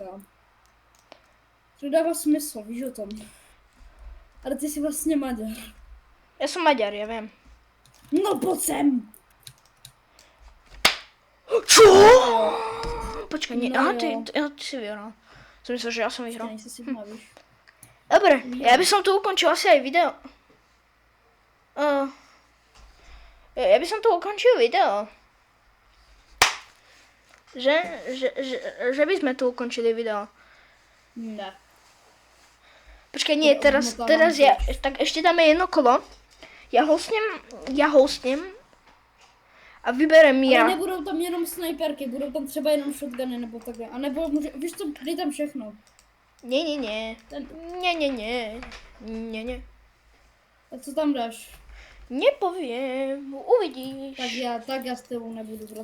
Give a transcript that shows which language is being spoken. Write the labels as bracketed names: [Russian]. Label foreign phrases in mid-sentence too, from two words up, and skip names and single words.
[Czech] To dává smysl, víš o tom. Ale ty jsi vlastně Maďar. Já jsem Maďar, já vím. No pojď sem! Čo? Počkej, ne, No aha, jo. ty si vyhrál. Jsem myslel, že já jsem vyhrál. Počkej, si bavíš. [Slovak] Dobre, ja by som tu ukončil asi aj video. Ja by som tu ukončil video. Že by sme tu ukončili video. Ne. Počkej, nie, teraz ja, tak ešte dáme jedno kolo. Ja hostnem a vyberem Ale ja. [Czech] nebudou tam jenom snajperky, budou tam třeba jenom shotguny nebo takhle. A nebo může, víš co, dej tam všechno. [Slovak] Nie. [Czech] Tak co tam dáš? [Slovak] Nepoviem, uvidíš. [Czech] Tak já s tebou nebudu brát.